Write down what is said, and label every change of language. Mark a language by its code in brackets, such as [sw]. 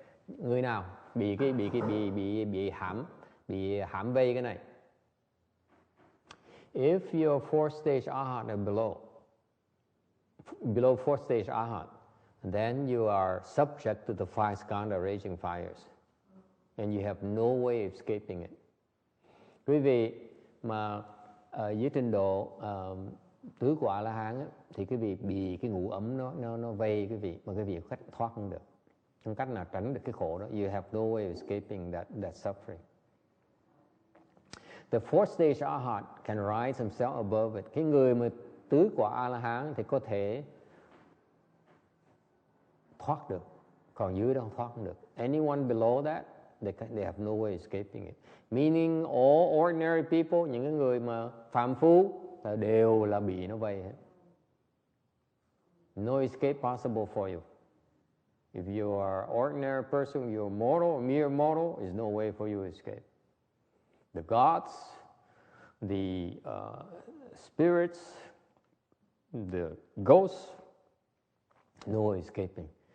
[vi] Người nào bị hãm vây cái này? [en] If you're fourth stage arhat and below fourth stage arhat, then you are subject to the five skandha raging fires, and you have no way of escaping it. [vi] Quý vị mà ở dưới trình độ tứ quả La Hán thì quý vị bị cái ngũ ấm nó vây quý vị mà quý vị không thoát không được, không cách nào tránh được cái khổ đó. [en] You have no way of escaping that suffering. The fourth stage arhat can rise himself above it. [vi] Cái người mà tứ quả A La Hán thì có thể thoát được, còn dưới đó không thoát được. [en] Anyone below that, they have no way of escaping it. Meaning all ordinary people, [vi] những cái người mà phàm phu đều là bị nó vây hết. [en] No escape possible for you. If you are ordinary person, you're mortal, mere mortal, there's no way for you to escape. The gods, the spirits, the ghosts, no escaping.